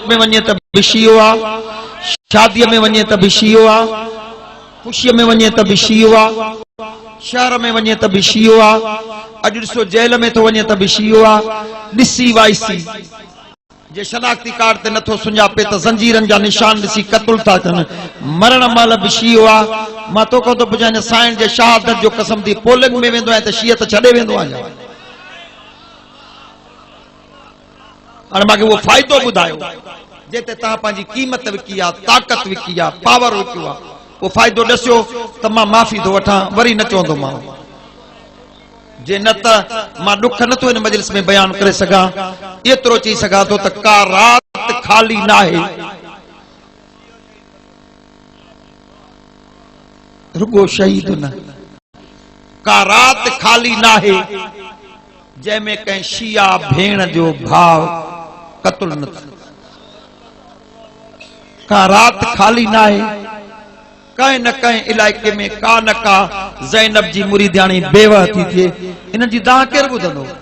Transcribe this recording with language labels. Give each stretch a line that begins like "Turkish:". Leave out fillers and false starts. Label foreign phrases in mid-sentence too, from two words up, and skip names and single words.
Sindhi: में वञे त भी शियो आ शादी में वञे त भी शियो आ खुशी में वञे त भी शियो आ शहर में वञे त भी शियो आ अॼु ॾिसो जेल में तो वञे त भी शियो आ ॾिसी वाइसी जे शनाख्ती कार्ड ते नथो सुञापे त जंजीरन जा निशान ॾिसी कत्ल था कनि मरण महिल भी शियो आ मां तो को तो पुछां साइण जे शहादत जो कसम थी पोलिंग में वेंदो आहे त शियत छॾे वेंदो आहे हाणे मूंखे उहो फ़ाइदो ॿुधायो जेते तव्हां पंहिंजी क़ीमत विकी आहे ताक़त विकी आहे पावर विकियो आहे उहो फ़ाइदो ॾसियो त मां माफ़ी थो वठां वरी न चवंदो माण्हू जे न त मां ॾुख नथो इन मजलिस में बयान करे सघां एतिरो चई सघां थो त का रात खाली न आहे रुगो शहीद न का रात खाली न आहे जंहिंमें कंहिं शिया भेण जो भाव कत्ल न थियो का रात खाली न आहे कंहिं न कंहिं इलाइके में का न का ज़ैनब जी मुरीदाणी बेवह थी थिए इन जी दाह केरु ॿुधंदो